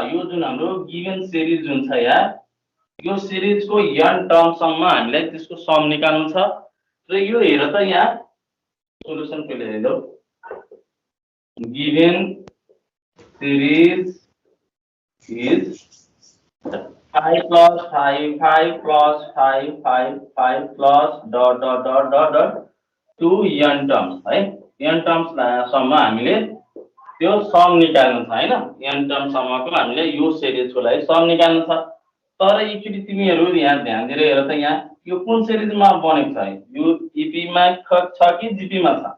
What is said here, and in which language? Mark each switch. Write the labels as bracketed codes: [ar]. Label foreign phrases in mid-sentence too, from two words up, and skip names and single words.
[ne] यो जुन हाम्रो [en] given series [ne] जुन छ यहाँ, यो सिरिजको n टर्मसम्म हामीलाई त्यसको सम निकाल्नु छ। र यो हेर त यहाँ सोलुसन पहिले हेरौ। [en] given series is 5 plus 5 5 plus 5 5 5 plus dot dot dot dot dot 2 n terms है। n terms [ne] सम्म हामीले त्यो सम निकाल्नु छ हैन। n टर्म सम्मको हामीले यो सिरिजको लागि सम निकाल्नु छ। तर एकचोटि तिमीहरू यहाँ ध्यान दिएर हेर त, यहाँ यो कुन सिरिजमा बनेको छ है? यो ईपी मा छ कि जीपी मा छ?